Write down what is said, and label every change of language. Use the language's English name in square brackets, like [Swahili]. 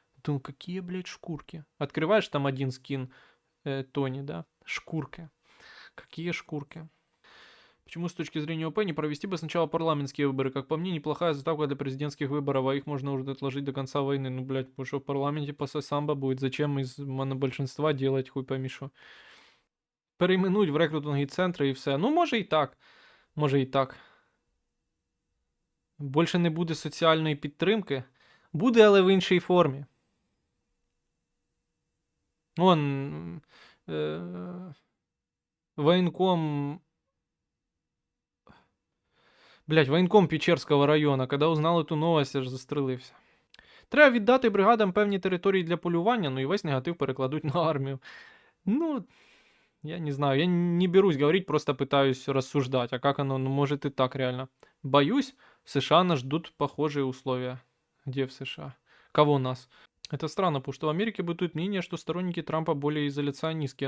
[Russian] Думаю, какие, блядь, шкурки? Открываешь там один скин Тони, да? Шкурки. Какие шкурки? Почему с точки зрения ОП не провести бы сначала парламентские выборы? Как по мне, неплохая заставка для президентских выборов, а их можно уже отложить до конца войны. Ну, блядь, потому что в парламенте после самбо будет. Зачем из монобольшинства делать, хуй пойми що. [Ukrainian] Перейменуть в рекрутингові центри і все. Ну, може і так. Може і так. Більше не буде соціальної підтримки. Буде, але в іншій формі. Вон, воєнком Блять, воєнком Печерського району, коли узнав цю новость, аж застрелився. Треба віддати бригадам певні території для полювання, ну і весь негатив перекладуть на армію. [Russian] Ну, я не знаю, я не берусь говорить, просто пытаюсь рассуждать. А как оно, ну, может и так реально. Боюсь, в США нас ждут похожие условия. Где в США? Кого нас? Это странно, потому что в Америке бытует мнение, что сторонники Трампа более изоляционистские.